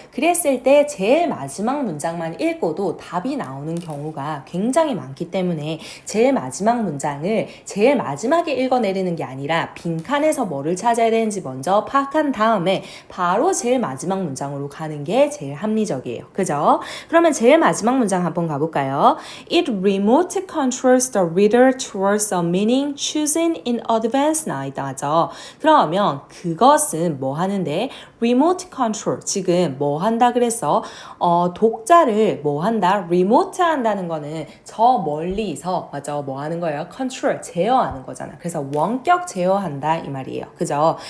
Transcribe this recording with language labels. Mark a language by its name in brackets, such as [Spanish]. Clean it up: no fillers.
[Korean] 그랬을 때 제일 마지막 문장만 읽고도 답이 나오는 경우가 굉장히 많기 때문에 제일 마지막 문장을 제일 마지막에 읽어내리는 게 아니라 빈칸에서 뭐를 찾아야 되는지 먼저 파악한 다음에 바로 제일 마지막 문장으로 가는 게 제일 합리적이에요. 그죠? 그러면 제일 마지막 문장 한번 가볼까요? [English] It remote controls the reader towards a meaning chosen in advance [Korean] 나와 있다 하죠. 그러면 그것은 뭐 하는데? remote control. 지금 뭐 한다 그랬어? 독자를 뭐 한다? remote 한다는 거는 저 멀리서, 맞죠? 뭐 하는 거예요? control, 제어하는 거잖아. 그래서 원격 제어한다 이 말이에요. 그죠?